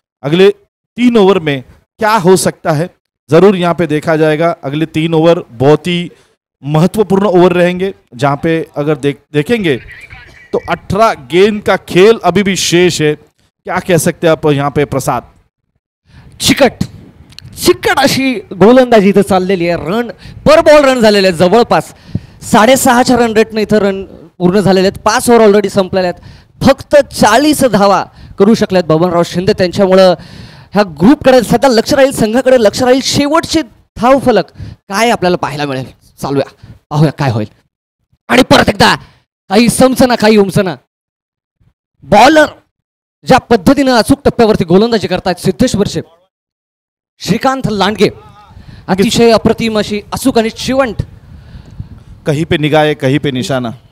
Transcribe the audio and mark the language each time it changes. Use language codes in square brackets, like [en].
[hi] अगले 3 ओवर में क्या हो सकता है ज़रूर यहाँ पे देखा जाएगा. अगले 3 ओवर बहुत ही महत्वपूर्ण ओवर रहेंगे. जहाँ पे अगर देखेंगे तो 18 गेंद का खेल अभी भी शेष है. क्या कह सकते हैं आप यहाँ पे प्रसाद? [mr] चिकट चिकट अशी गोलंदाजी इथं चाललेली आहे. रन पर बॉल रन झालेले आहेत जवळपास 6.5च्या रन रेटने इथं रन पूर्ण झालेले आहेत. 5 ओव्हर ऑलरेडी संपलेले आहेत. फक्त 40 धावा करू शकल्यात बबनराव शिंदे. त्यांच्यामुळं ह्या ग्रुपकडे सध्या लक्ष राहील, संघाकडे लक्ष राहील. शेवटचे धाव फलक काय आपल्याला पाहायला मिळेल चालूया, पाहूया काय होईल. आणि परत एकदा काही समसना काही उमसना. बॉलर ज्या पद्धतीनं अचूक टप्प्यावरती गोलंदाजी करतायत सिद्धेश्वरचे श्रीकांत लांडगे, अतिशय अप्रतिम अशी अचूक आणि चिवंट. [hi] कहीं पे निगाह है, कहीं पे निशाना.